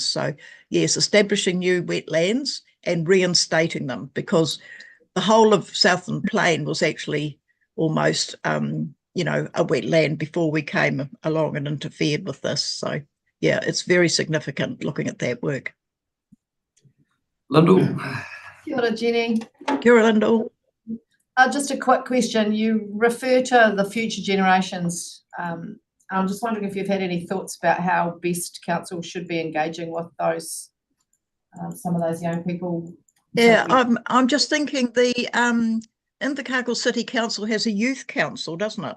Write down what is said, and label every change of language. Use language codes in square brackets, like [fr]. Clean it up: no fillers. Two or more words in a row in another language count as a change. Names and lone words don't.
[en] So yes, establishing new wetlands and reinstating them, because the whole of Southland Plain was actually almost, you know, a wetland before we came along and interfered with this. So yeah, it's very significant looking at that work. Lyndall. [mi] Kia ora, Jenny. Kia ora, Lyndall. [en] Just a quick question. You refer to the future generations. I'm just wondering if you've had any thoughts about how best council should be engaging with those, some of those young people. Yeah, I'm just thinking the Invercargill City Council has a youth council, doesn't it?